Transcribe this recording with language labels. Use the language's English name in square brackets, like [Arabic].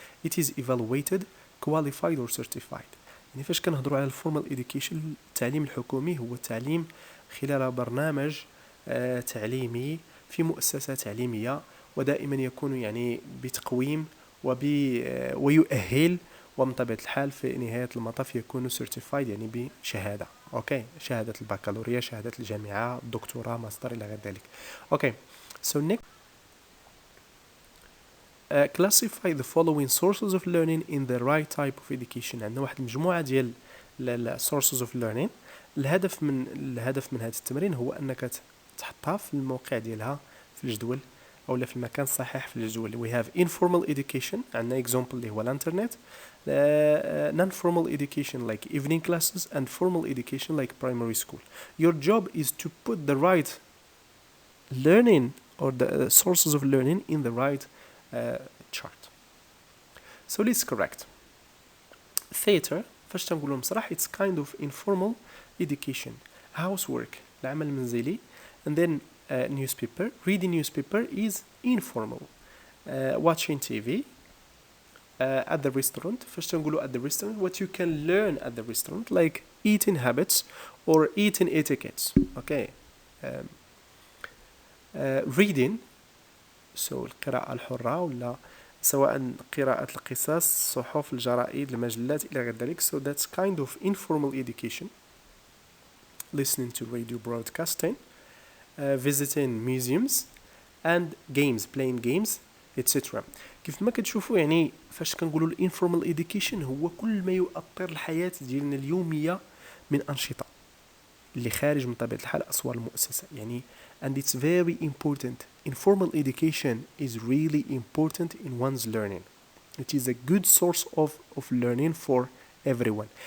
[English] It is evaluated, qualified or certified. [Arabic] يعني فاش كنهضروا على الفورمال education التعليم الحكومي هو التعليم خلال برنامج تعليمي في مؤسسة تعليمية ودائما يكون يعني بتقويم ويؤهل ومن طبيعة الحال في نهاية المطاف يكون certified يعني بشهادة. اوكي، شهادة البكالوريا، شهادة الجامعة، دكتوراه، ماستر إلى غير ذلك. [English] Okay, so next, classify the following sources of learning in the right type of education. [Arabic] عندنا واحد المجموعة ديال sources of learning. الهدف من هذا التمرين هو أنك تحطها في الموقع ديالها في الجدول أو في المكان الصحيح في الجدول. [English] we have informal education، عندنا example [Arabic] اللي هو الانترنت، [English] non-formal education like evening classes, and formal education like primary school. Your job is to put the right learning or the sources of learning in the right chart. So let's correct. Theater [Arabic] فاش تنقولوا مسرح [English] it's kind of informal education. Housework [Arabic] العمل المنزلي. [English] And then newspaper. Reading newspaper is informal. Watching TV. At the restaurant [Arabic] فاش تنقولوا [English] at the restaurant what you can learn at the restaurant like eating habits or eating etiquettes. Okay. [Arabic] Reading so القراءة الحرة ولا سواء قراءة القصص الصحف الجرائد المجلات إلى غير ذلك. [English] So that's kind of informal education. Listening to radio broadcasting, visiting museums and games, playing games, etc. [Arabic] كيف ما كتشوفوا يعني فاش كنقولوا الانفورمال education هو كل ما يؤثر الحياة ديالنا اليومية من أنشطة اللي خارج من طبيعة الحال أسوار المؤسسة يعني. [English] And it's very important. Informal education is really important in one's learning. It is a good source of learning for everyone.